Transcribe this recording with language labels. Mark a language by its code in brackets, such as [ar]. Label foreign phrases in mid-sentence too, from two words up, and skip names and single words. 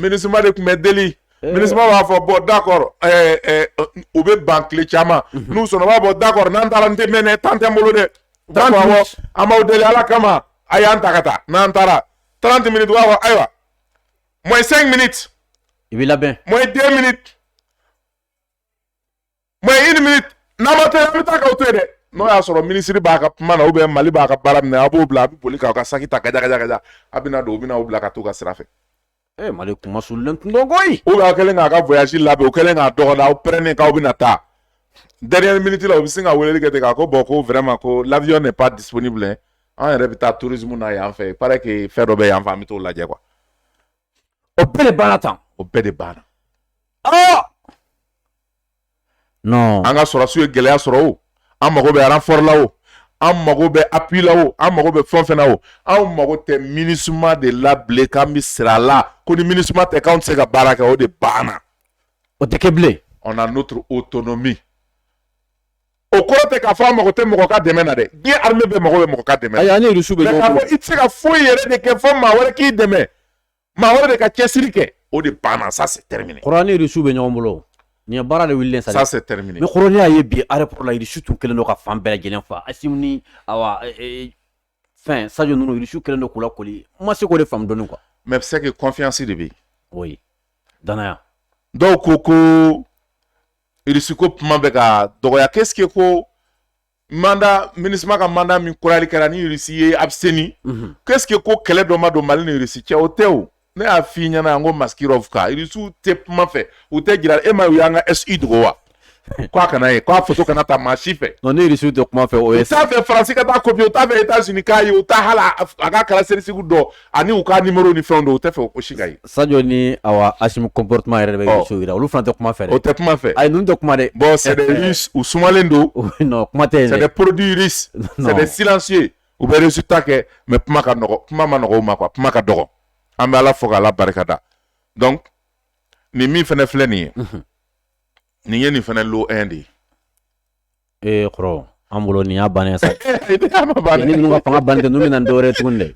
[bm] ministre b'a fɔ [fr] bon d'accord [bm] u bɛ ban tile caman n'u sɔnna u b'a fɔ d'accord n'an taara n tɛ mɛn dɛ temps tɛ n bolo dɛ an b'aw deli Ala kama a y'an ta ka taa n'an taara 30 minutes u b'a fɔ ayiwa [fr] moins 5 minutes [bm] i bɛ labɛn [fr] moins 2 minutes moins 1 minute [bm] n'a ma taa an bɛ taa k'aw to yen dɛ n'o y'a sɔrɔ ministre b'a ka kuma na [fr] ou bien [bm] Mali b'a ka baara minɛ a b'o bila a bɛ boli k'aw ka saki ta gajaga a bɛ na don u bɛ n'aw bila ka t'u ka sira fɛ Mali kuma sulen tun don koyi [fr] ou bien [bm] aw kɛlen k'a ka voyage labɛn u kɛlen k'a dɔgɔda aw pɛrɛnnen k'aw bɛ na taa [fr] dernière minute [bm] la u bɛ sin ka weleli kɛ ten k'a ko bon ko vraiment ko [fr] l'avion n'est pas disponible [bm] an yɛrɛ bɛ taa tourisme na yan fɛ [fr] paraît que [bm] fɛn dɔ bɛ yan fɛ an bɛ t'o lajɛ quoi o bɛɛ de banna tan o bɛɛ de banna [fr] non [bm] an ka sɔrɔsiw ye gɛlɛya sɔrɔ o an mago bɛ renfort la o an mago bɛ appui la o an mago bɛ fɛn fɛn na o an mago tɛ MINUSMA de la bilen k'an bɛ sira a la ko ni MINUSMA tɛ k'anw tɛ se ka baara kɛ o de banna o tɛ kɛ bilen [fr] on a notre autonomie [bm] o kɔrɔ tɛ k'a fɔ an mago tɛ mɔgɔ ka dɛmɛ na dɛ diɲɛ armée bɛɛ mago bɛ mɔgɔ ka dɛmɛ na ayi ani rusu bɛ mais k'a fɔ i tɛ se ka foyi yɛrɛ de kɛ fɔ maa wɛrɛ k'i dɛmɛ maa wɛrɛ de ka cɛsiri kɛ o de banna [fr] ça c'est terminé [bm] kɔrɔ ani rusu bɛ ɲɔgɔn bolo nin ye baara de wililen sa [fr] ça c'est terminé mais [bm] kɔrɔ ne y'a ye bi aéroport la rusu tun kɛlen don ka fan bɛɛ lajɛlen fa Assimi ni awa fɛn Sadio ninnu rusu kɛlen don k'u lakoli n ma se k'o de faamu dɔɔni quoi [fr] mais c'est que confiance [bm] de bɛ yen oui danaya dɔw ko Russie ko kuma bɛ ka dɔgɔya [fr] qu'est-ce que [bm] ko mandat MINUSMA ka mandat min kurali kɛra ni Russie ye abstenu [fr] qu'est-ce que [bm] ko kɛlɛ dɔ ma don Mali ni Russie cɛ o tɛ o ne y'a f'i ɲɛna yan ko Maskirov ka Russiw tɛ kuma fɛ u tɛ jira e ma u y'an ka SI dogo wa ko a kana ye ko a photo kana ta maa si fɛ non ni Russiw tɛ kuma fɛ o ye u t'a fɛ Faransi ka taa copier u t'a fɛ États-Unis k'a ye u t'a hala a ka caractéristique dɔ ani u ka numéro ni fɛnw dɔn u tɛ fɛ o ko si ka ye Sadio ni awa Assimi comportement yɛrɛ de bɛ Russiw yira olu fana tɛ kuma fɛ dɛ o tɛ kuma fɛ ayi ninnu tɛ kuma dɛ [fr] bon c'est des Russes [bm] u sumalen don non kuma tɛ yen [fr] c'est des produits russes c'est des silencieux [bm] u bɛ résultat kɛ mais kuma ka nɔgɔ kuma ma nɔgɔ u ma quoi kuma ka dɔgɔ an bɛ Ala fo k'Ala barikada donc nin min fɛnɛ filɛ nin ye nin ye nin fɛnɛ lot 1 de ye kɔrɔ an bolo nin y'a bannen sa ni ninnu ka fanga bannen tɛ ninnu bɛ na ni dɔwɛrɛ ye tuguni dɛ